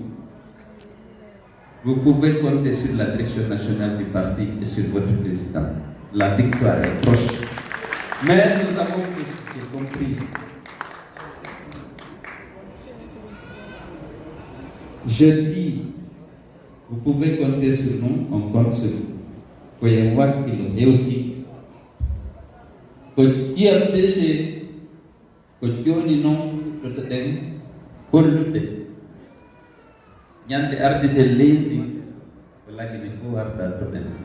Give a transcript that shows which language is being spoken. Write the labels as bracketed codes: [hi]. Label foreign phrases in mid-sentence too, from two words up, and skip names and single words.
[fr] Vous pouvez compter sur la direction nationale du parti et sur votre président. La victoire est proche. Mais nous avons compris. Je dis, vous pouvez compter sur nous, on compte sur vous. [ff] Koye wakilo ewti. Ko IFDG ko joni non fuɗɗorto ɗen hollude ñande arde leydi ko lagine fof warda to ɗen